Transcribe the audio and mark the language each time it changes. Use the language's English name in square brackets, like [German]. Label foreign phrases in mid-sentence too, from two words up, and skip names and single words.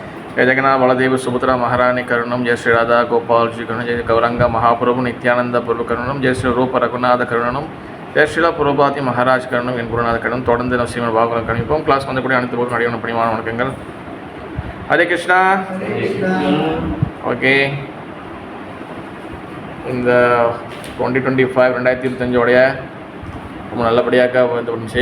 [Sanskrit] जय जगन्नाथ बलदेव सुभद्रा महारानी करुणम, जय श्री राधा गोपाल जी करुणम, जय गौरंग महाप्रभु नित्यानंद प्रभु करुणम, जय श्री रूप रघुनाथ करुणम, जय श्रीला पुरोபாதி மகாராஜ் கருணம், [Tamil] என் குருநாத கருணம். தொடர்ந்து நம்ம ஸ்ரீமத் பாகவதம் கணிப்போம். கிளாஸ் வந்தக்கூடிய அனைத்து போதும் அடியான பணிவான வணக்கங்கள். ஹரே கிருஷ்ணா. ஓகே, இந்த 2025 ரொம்ப நல்லபடியாக வந்து வந்துச்சு.